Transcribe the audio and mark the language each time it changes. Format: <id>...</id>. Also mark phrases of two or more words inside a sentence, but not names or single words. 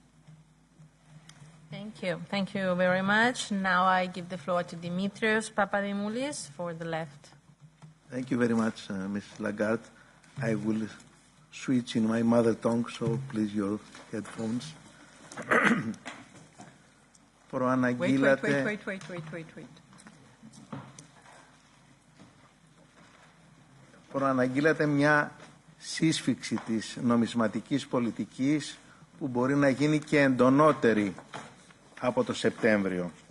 <en>Thank you. Thank you very much. Now I give the floor to Dimitrios Papadimoulis for the left. Thank you very much, Ms. Lagarde. I will switch in my mother tongue, so please your headphones.</en> <el>προαναγγείλατε...</el> <en>Wait.</en> <el>Προαναγγείλατε μια σύσφιξη της νομισματικής πολιτικής που μπορεί να γίνει και εντονότερη από το Σεπτέμβριο.</el>